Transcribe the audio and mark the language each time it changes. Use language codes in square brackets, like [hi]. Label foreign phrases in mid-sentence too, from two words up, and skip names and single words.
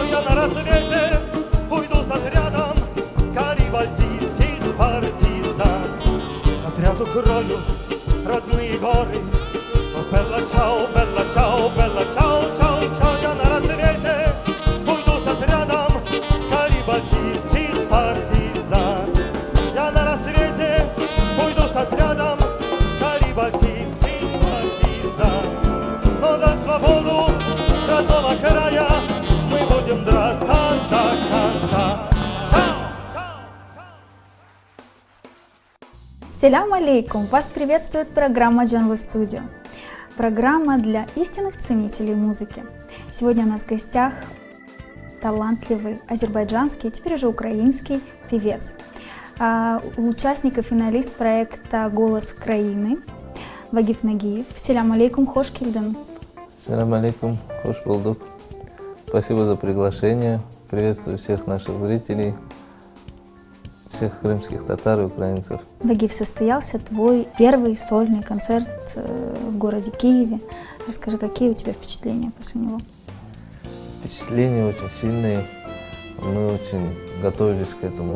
[ru] Я на рассвете уйду с отрядом, карибальтийских партизан. Отряд укрою родные горы. О, [it] bella ciao, bella ciao, bella ciao, ciao, ciao. [ru] Я на рассвете уйду с отрядом, карибальтийских партизан. Я на рассвете уйду с отрядом, карибальтийских партизан. Но за свободу родного края мы будем драться до конца. [crh] Селям алейкум! [ru] Вас приветствует программа Jungle Studio. Программа для истинных ценителей музыки. Сегодня у нас в гостях талантливый азербайджанский, теперь уже украинский певец. Участник и финалист проекта «Голос Краины» Вагиф Нагиев. [crh] Селям алейкум, хош келдин. Селям алейкум, хош булдук. [ru] Спасибо за приглашение. Приветствую всех наших зрителей, всех крымских татар и украинцев. Вагиф, состоялся твой первый сольный концерт в городе Киеве. Расскажи, какие у тебя впечатления после него? Впечатления очень сильные. Мы очень готовились к этому.